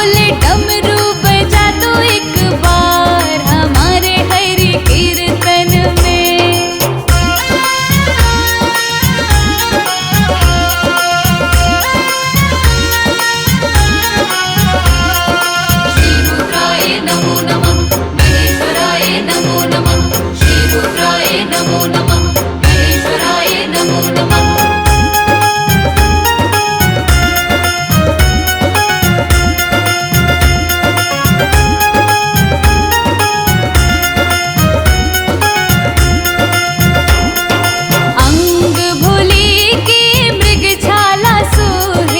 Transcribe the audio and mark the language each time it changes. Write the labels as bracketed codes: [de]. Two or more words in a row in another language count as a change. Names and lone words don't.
[hi] डमरू बजा दो एक बार हमारे हरि कीर्तन में। [sa] श्री रुद्राय नमो नमः, महेश्वराय नमो नमः। श्री रुद्राय नमो नमः, महेश्वराय नमो नमः। [hi] अंग भोले के मृगछाला सोहे,